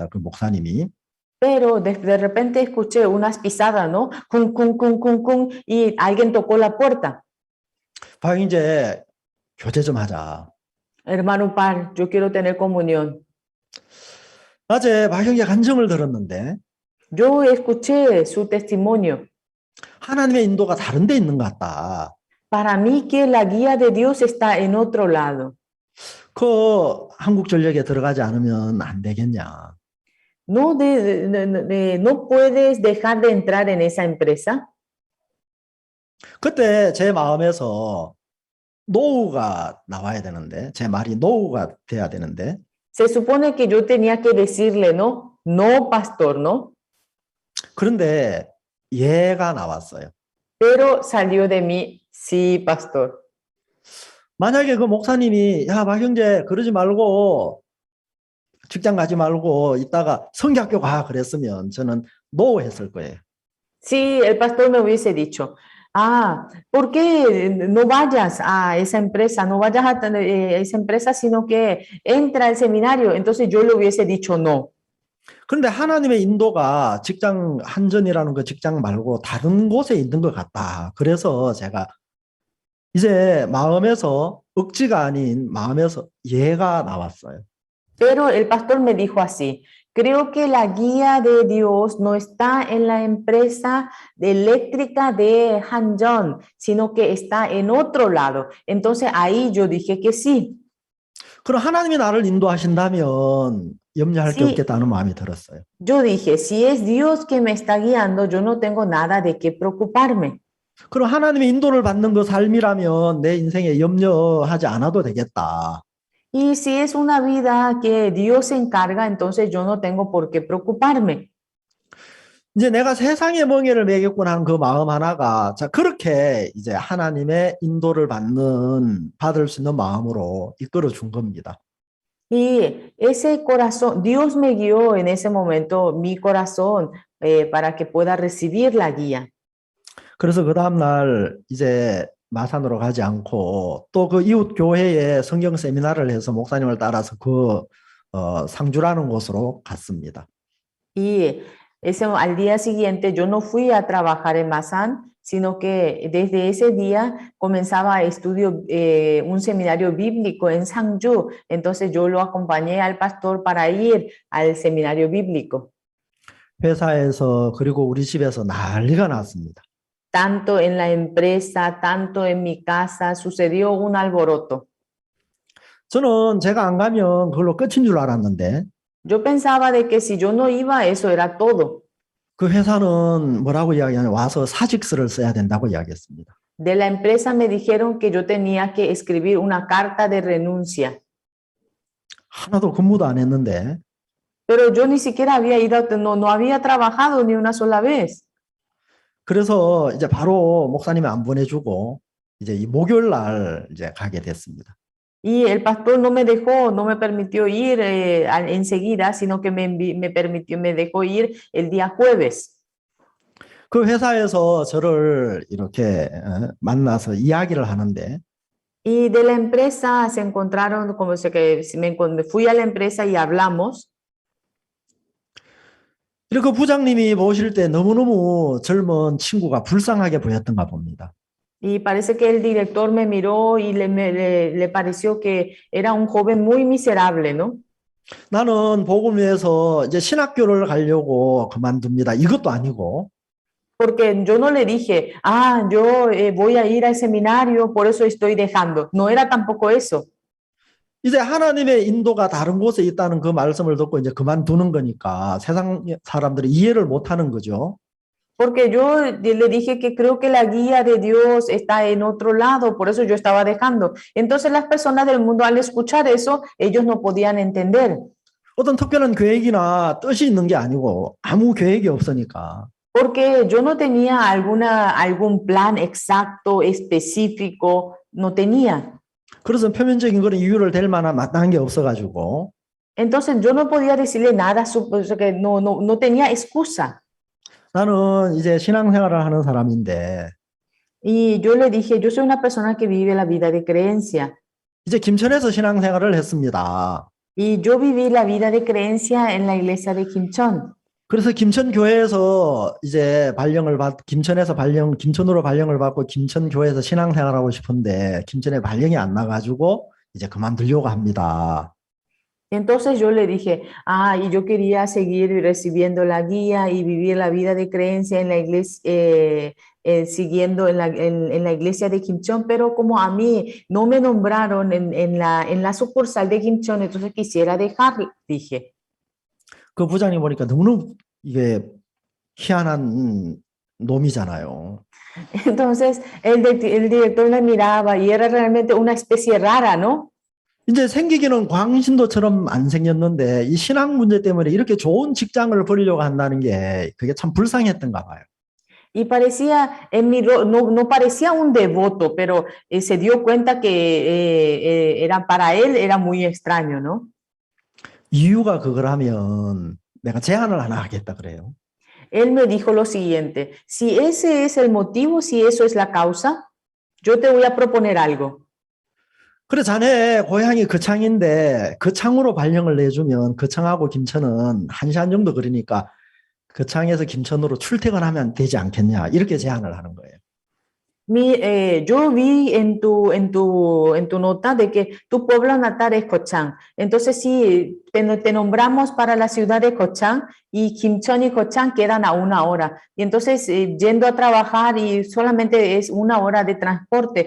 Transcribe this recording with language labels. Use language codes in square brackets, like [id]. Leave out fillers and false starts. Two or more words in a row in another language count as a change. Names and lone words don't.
[ko] 그 목사님이. [es] Pero de repente escuché unas pisadas, ¿no? Cum, cum, cum, cum, cum, y alguien tocó la puerta. [ko] 방 이제 교제 좀 하자. [es] Hermano Par, yo quiero tener comunión. [ko] 낮에 박영재 간증을 들었는데 [es] Yo escuché su testimonio. [ko] 하나님의 인도가 다른 데 있는 것 같다. [es] Para mí que la guía de Dios está en otro lado. [ko] 그 한국전력에 들어가지 않으면 안 되겠냐. [es] No puedes dejar de entrar en esa empresa. [ko] 그때 제 마음에서 노우가 나와야 되는데, 제 말이 노우가 돼야 되는데, [es] Se supone que yo tenía que decirle, no, no, pastor, no. [ko] 그런데 예가 나왔어요. [es] Pero salió de mí, sí, pastor. [ko] 만약에 그 목사님이, 야, 박 형제, 그러지 말고, 직장 가지 말고, 이따가 성경학교 가, 그랬으면 저는 노우 했을 거예요. [es] Si el pastor me hubiese dicho, ¿por qué no vayas a esa empresa? No vayas a esa empresa, sino que entra al seminario. Entonces yo le hubiese dicho no. [ko] 그런데 하나님의 인도가 직장 한전이라는 그 직장 말고 다른 곳에 있는 것 같다. 그래서 제가 이제 마음에서 억지가 아닌 마음에서 예가 나왔어요. [es] Pero el pastor me dijo así, creo que la guía de Dios no está en la empresa eléctrica de Hanjón, sino que está en otro lado. Entonces ahí yo dije que sí. [ko] 그럼 하나님이 나를 인도하신다면 염려할 게 [es] Sí. [ko] 없겠다는 마음이 들었어요. [es] Yo dije, si es Dios que me está guiando, yo no tengo nada de qué preocuparme. [ko] 그럼 하나님의 인도를 받는 그 삶이라면 내 인생에 염려하지 않아도 되겠다. [es] Y si es una vida que Dios se encarga, entonces yo no tengo por qué preocuparme. [ko] 이제 내가 세상의 멍에를 매겠구나 하는 그 마음 하나가 자 그렇게 이제 하나님의 인도를 받을 수 있는 마음으로 이끌어 준 겁니다. [es] Y ese corazón, Dios me guió en ese momento mi corazón para que pueda recibir la guía. [ko] 그래서 그 다음날 이제 마산으로 가지 않고 또 그 이웃 교회에 성경 세미나를 해서 목사님을 따라서 그 상주라는 곳으로 갔습니다. [es] Y al día siguiente yo no fui a trabajar en Masan, sino que desde ese día comenzaba un seminario bíblico en Sangju. Entonces yo lo acompañé al pastor para ir al seminario bíblico. [ko] 회사에서 그리고 우리 집에서 난리가 났습니다. [es] Tanto en la empresa, tanto en mi casa, sucedió un alboroto. [ko] 저는 제가 안 가면 그걸로 끝인 줄 알았는데 [es] Yo pensaba de que si yo no iba, eso era todo. [ko] 그 회사는 뭐라고 이야기하냐 와서 사직서를 써야 된다고 이야기했습니다. [es] De la empresa me dijeron que yo tenía que escribir una carta de renuncia. [ko] 하나도 근무도 안 했는데 [es] Pero yo ni siquiera había ido, no había trabajado ni una sola vez. [ko] 그래서 이제 바로 목사님이 안 보내주고 이제 이 목요일 날 이제 가게 됐습니다. [es] Y el pastor no me dejó, no me permitió ir enseguida, sino que me dejó ir el día jueves. [ko] 그 회사에서 저를 이렇게 만나서 이야기를 하는데 [es] Y de la empresa se encontraron, fui a la empresa y hablamos. [ko] 이렇게 부장님이 보실 때 너무너무 젊은 친구가 불쌍하게 보였던가 봅니다. [es] Y parece que el director me miró y le pareció que era un joven muy miserable, ¿no? [ko] 나는 복음을 위해서 이제 신학교를 가려고 그만둡니다. 이것도 아니고 [es] Porque yo no le dije, yo voy a ir al seminario, por eso estoy dejando. No era tampoco eso. [ko] 이제 하나님의 인도가 다른 곳에 있다는 그 말씀을 듣고 이제 그만두는 거니까 세상 사람들이 이해를 못하는 거죠. [es] Porque yo le dije que creo que la guía de Dios está en otro lado, por eso yo estaba dejando. Entonces las personas del mundo al escuchar eso, ellos no podían entender. [ko] 어떤 특별한 계획이나 뜻이 있는 게 아니고 아무 계획이 없으니까. [es] Porque yo no tenía algún plan exacto, específico, no tenía. [ko] 그래서 표면적인 그런 이유를 댈 만한 마땅한 게 없어가지고. [es] Entonces yo no podía decirle nada, que no tenía excusa. [ko] 나는 이제 신앙생활을 하는 사람인데. [es] Y yo le dije, yo soy una persona que vive la vida de creencia. [ko] 이제 김천에서 신앙생활을 했습니다. [es] Y yo viví la vida de creencia en la iglesia de Kimchon. [ko] 그래서 김천 교회에서 이제 김천으로 발령을 받고 김천 교회에서 신앙생활하고 싶은데 김천에 발령이 안 나가지고 이제 그만두려고 합니다. [es] Y entonces yo le dije, y yo quería seguir recibiendo la guía y vivir la vida de creencia en la iglesia, siguiendo en la iglesia de Kimchon, pero como a mí no me nombraron en la sucursal de Kimchon, entonces quisiera dejar, dije. [ko] 그 부장님 보니까 너무 이게 희한한 놈이잖아요. [es] Entonces el director me miraba y era realmente una especie rara, ¿no? [ko] 이제 생기기는 광신도처럼 안 생겼는데 이 신앙 문제 때문에 이렇게 좋은 직장을 버리려고 한다는 게 그게 참 불쌍했던가 봐요. [es] Y parecía, no parecía un devoto, pero se dio cuenta que era para él, era muy extraño, ¿no? [ko] 이유가 그거라면 내가 제안을 하나 하겠다 그래요. [es] Él me dijo lo siguiente, si ese es el motivo, si eso es la causa, yo te voy a proponer algo. [ko] 그래 자네 고향이 거창인데 거창으로 발령을 내주면 거창하고 김천은 1시간 정도 거리니까 거창에서 김천으로 출퇴근하면 되지 않겠냐 이렇게 제안을 하는 거예요. [es] Yo vi en tu nota de que tu pueblo natal es Cochán. Entonces, sí, te nombramos para la ciudad de Cochán y Kimchon y Cochán quedan a 1 hora. Y entonces, yendo a trabajar y solamente es 1 hora de transporte.